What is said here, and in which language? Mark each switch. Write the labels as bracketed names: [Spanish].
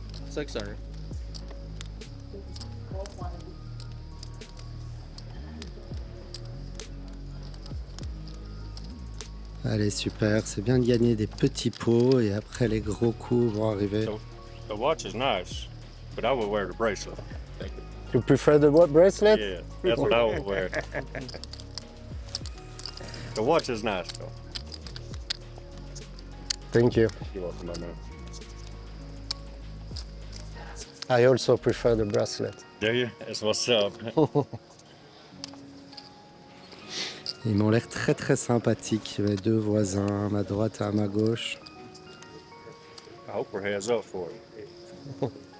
[French] 600. Allez, super, c'est bien de gagner des petits pots et après les gros coups vont arriver. [English] The watch is nice, but I would wear the bracelet. You prefer the what bracelet? Yeah, that's what I would wear. The watch is nice, though. Thank you. You're welcome, my man. I also prefer the bracelet. Do you? That's what's up. [French] Ils m'ont l'air très très sympathiques, mes deux voisins, à ma droite et à ma gauche. [English] I hope we're heads up for it.